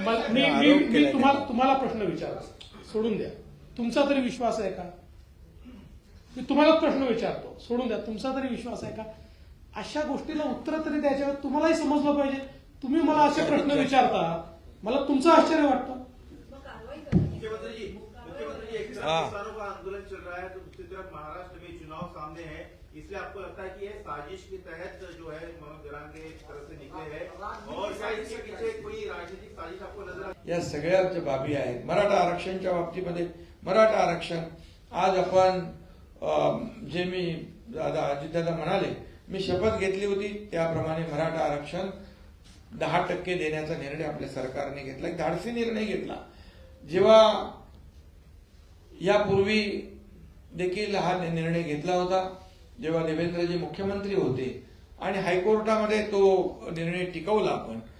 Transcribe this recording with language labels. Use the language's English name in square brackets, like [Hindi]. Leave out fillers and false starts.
[Marathi] मी तुम्हाला प्रश्न विचारतो, सोडून द्या. तुमचा तरी विश्वास आहे का? मी तुम्हाला प्रश्न विचारतो, सोडून द्या. तुमचा तरी विश्वास आहे का? अशा गोष्टीला उत्तर तरी द्यायच्या तुम्हालाही समजलं पाहिजे. तुम्ही मला असे प्रश्न विचारता, मला तुमचं आश्चर्य वाटतं. [Hindi] मुख्यमंत्री एक तरफ किसानों का आंदोलन चल रहा है तो दूसरी तरफ महाराष्ट्र में चुनाव सामने है, इसलिए आपको लगता है कि ये साजिश के तहत जो है मनोज जरांगे तरफ से निकले हैं और क्या इसके पीछे कोई राजनीतिक साजिश आपको नजर? [Marathi] या सगळ्या ज्या बाबी आहेत मराठा आरक्षणच्या बाबतीमध्ये, मराठा आरक्षण आज आपण जे मी अजितदादा म्हणाले, मी शपथ घेतली होती त्याप्रमाणे मराठा आरक्षण 10% देण्याचा निर्णय आपल्या सरकारने घेतला. एक धाडसी निर्णय घेतला. जेव्हा यापूर्वी देखील हा निर्णय घेतला होता, जेव्हा देवेंद्रजी मुख्यमंत्री होते आणि हायकोर्टामध्ये तो निर्णय टिकवला आपण.